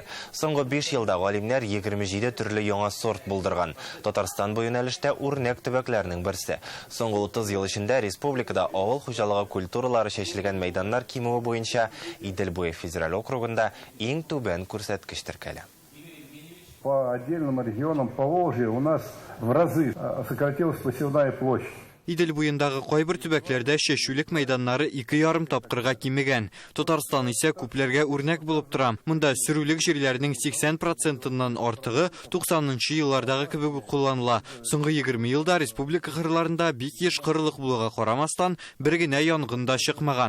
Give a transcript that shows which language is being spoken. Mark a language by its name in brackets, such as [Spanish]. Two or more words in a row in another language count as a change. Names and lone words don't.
[Tatar] Соңгы 5 елда галимнәр 27 төрле яңа сорт булдырган. Татарстан бу юнәлештә үрнәк төбәкләрнең берсе. Соңгы 30 ел эчендә республикада авыл хуҗалыгы культуралары чәчелгән мәйданнар кимүе буенча Идел буе федераль округында иң түбән күрсәткеч теркәлә. [Russian] По отдельным регионам Поволжья у нас в разы сократилась посевная площадь. [Tatar] Идел буендагы кайбер төбәкләрдә чәчүлек мәйданнары 2,5 тапкырга кимегән. Татарстан исә күпләргә үрнәк булып тора. Монда сөрүлек җирләрнең 80%-ннан артыгы 90-нчы еллардагы кебек кулланыла. Соңгы 20 елда республика кырларында бик еш кырлык булуга карамастан, бер генә янгын да чыкмаган.